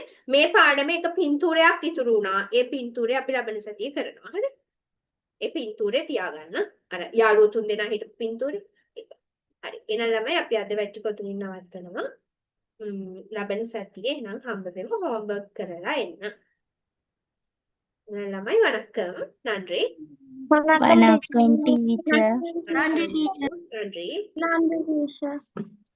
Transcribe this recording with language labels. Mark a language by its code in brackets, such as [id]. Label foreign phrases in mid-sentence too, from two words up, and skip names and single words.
[si] මේ පාඩමේ එක පින්තූරයක් ඉතුරු වුණා. ඒ පින්තූරය අපි ලබන සතියේ කරනවා. හරි? ඒ පින්තූරේ තියාගන්න. අර යාළුවෝ තුන් දෙනා හිටපු පින්තූරේ ඒක. හරි. එහෙනම් ළමයි අපි අද වැටි කොතනින් නවත්තනවා. ලබන සතියේ නම් හම්බ වෙමු හෝම්වර්ක් කරලා එන්න. ළමයි වணக்கம். [ta] நன்றி. வணக்கம் டீச்சர். நன்றி டீச்சர். நன்றி. நன்றி டீச்சர்.